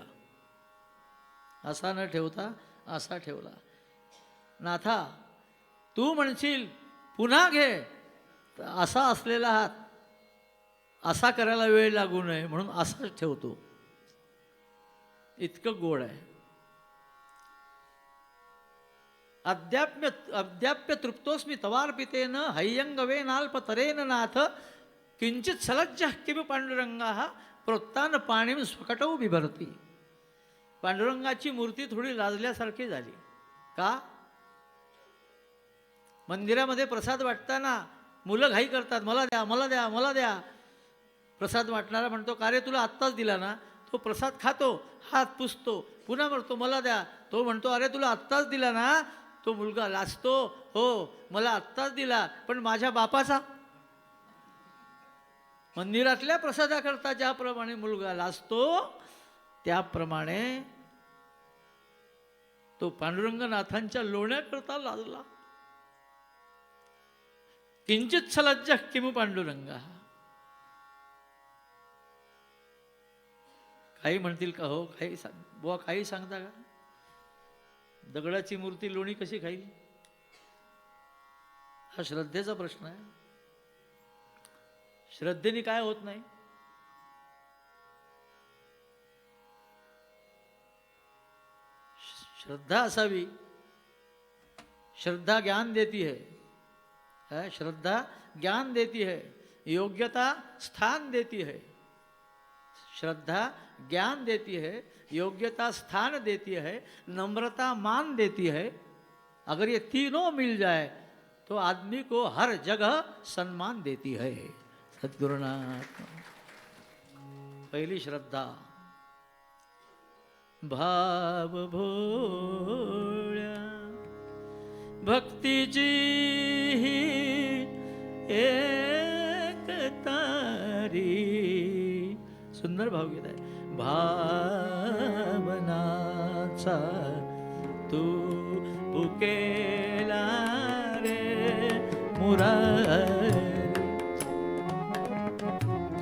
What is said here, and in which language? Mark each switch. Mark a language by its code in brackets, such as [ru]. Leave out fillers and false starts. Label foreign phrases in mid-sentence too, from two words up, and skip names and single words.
[mr] असा न ठेवता असा ठेवला. नाथा तू म्हणशील पुन्हा घे, असा असलेला हात असा करायला वेळ लागू नये म्हणून असाच ठेवतो. इतकं गोड आहे. [sa] अद्याप्य तृप्तोस्मी तवार्पितेन हय्यंगवे नाल्पतरेन नाथ किंचित सलज्जः किम पांडुरंगाः प्रोत्तान पाणीम स्वकटौ बिभरती. [mr] पांडुरंगाची मूर्ती थोडी लाजल्यासारखी झाली. का? मंदिरामध्ये प्रसाद वाटताना मुलं घाई करतात, मला द्या मला द्या मला द्या. प्रसाद वाटणारा म्हणतो, का रे तुला आत्ताच दिला ना. तो प्रसाद खातो, हात पुसतो, पुन्हा म्हणतो मला द्या. तो म्हणतो, अरे तुला आत्ताच दिला ना. तो मुलगा लाजतो, हो मला आत्ताच दिला, पण माझ्या बापाचा. मंदिरातल्या प्रसादाकरता ज्याप्रमाणे मुलगा लाजतो, त्याप्रमाणे तो पांडुरंगनाथांच्या लोण्याकरता लाजला. [sa] किंचित सलज्जः किमु पांडुरंगा. [mr] काही म्हणतील का हो, काही बुवा काही सांगता का? दगडाची मूर्ती लोणी कशी खाईल? हा श्रद्धेचा प्रश्न आहे. श्रद्धेने काय होत नाही. श्रद्धा असावी. [hi] श्रद्धा ज्ञान देती है. श्रद्धा ज्ञान देती है, योग्यता स्थान देती है. श्रद्धा ज्ञान देती है, योग्यता स्थान देती है, नम्रता मान देती है. अगर ये तीनों मिल जाए तो आदमी को हर जगह सम्मान देती है. सद्गुरुनाथ. पहली श्रद्धा. [mr] भाव भोळ्या भक्तीची एक तारी. सुंदर भावगीत आहे. भावनाचा तू पुकेला रे मुरारी.